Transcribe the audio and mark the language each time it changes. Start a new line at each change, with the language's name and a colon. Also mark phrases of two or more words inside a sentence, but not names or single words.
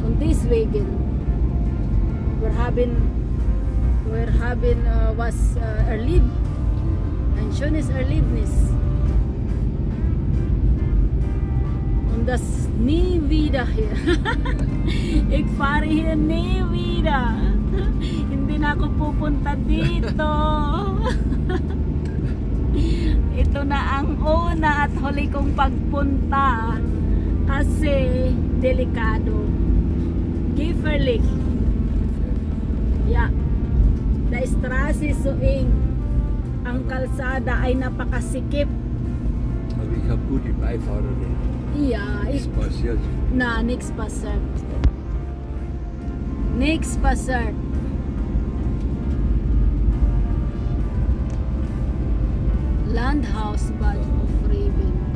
German: Und deswegen, wir haben was erlebt, ein schönes Erlebnis. Und das nie wieder hier. Ich fahre hier nie wieder.
Filipino: Hindi na ako pupunta dito. Ito na ang una at huli kong pagpunta kasi delikado.
German: Gefährlich. Ja. The Straße so eng.
Filipino: Ang kalsada ay napakasikip.
German: Aber ich habe gute Beifahrerin. Ja, Das passiert. na, nichts passiert. Nichts passiert. Landhaus Bad Hofreben.